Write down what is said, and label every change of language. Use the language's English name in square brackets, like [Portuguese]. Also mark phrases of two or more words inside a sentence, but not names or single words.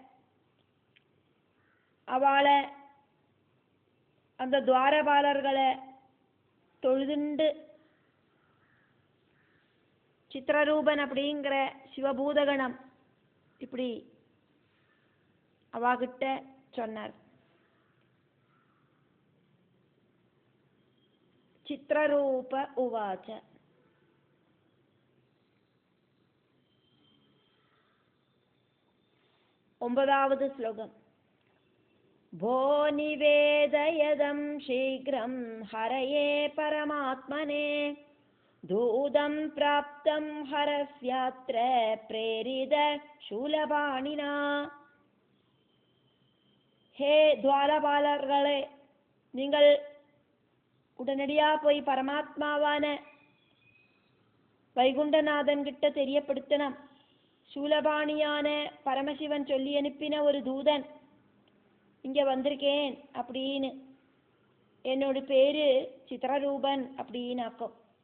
[Tamil] அவளை, அந்த துவாரபாலர்களை தொழுதுண்டு சித்திரரூபன் அப்படிங்கிற சிவபூதகணம் இப்படி அவாகிட்ட சொன்னார். [Sanskrit] चित्ररूप उवाच. [Tamil] ஒன்பதாவது ஸ்லோகம். [Sanskrit] भो निवेदयदं शीघ्रं हरये परमात्मने दूतं प्राप्तं हरस्यात्र प्रेरित शूलपाणिना. [Tamil] ஹே த்வாரபாலர்களே, நீங்கள் உடனடியா போய் பரமாத்மாவான வைகுண்டநாதன் கிட்ட தெரியப்படுத்தணும். சூலபாணியான பரமசிவன் சொல்லி அனுப்பின ஒரு தூதன் இங்க வந்திருக்கேன் அப்படின்னு, என்னோட பேரு சித்திரரூபன் அப்படின்னு ஆக்கும்.